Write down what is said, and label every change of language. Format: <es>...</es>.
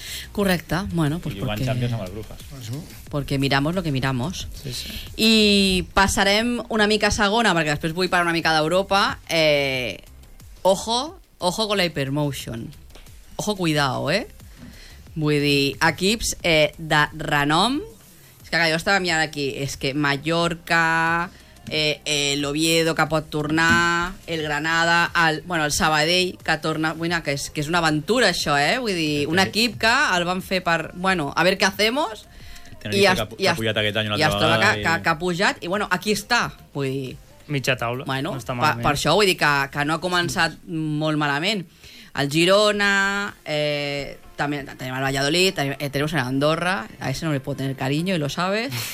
<es>Correcte, bueno, pues porque... Porque miramos lo que miramos. Sí, sí.</es> <ca>I passarem una mica a segona, perquè després vull parlar una mica d'Europa.</ca> <es>Ojo con la Hypermotion. Ojo, cuidado,</es> <ca>Vull dir, equips de renom... És que jo estava mirant aquí, és que Mallorca, l'Oviedo, que pot tornar, el Granada, el Sabadell, que torna... Bueno, que és una aventura, això, eh? Vull dir, un equip que el van fer per...</ca> <es>Bueno, a ver qué hacemos...</es> <ca>Que ha pujat aquest any una altra vegada. I, bueno, aquí està, vull dir... Mitja taula. Bueno, per això, vull dir que no ha començat molt malament. El Girona, també tenim el Valladolid, tenim el Andorra,</ca> <es>a ese no le puedo tener cariño, y lo sabes...</es>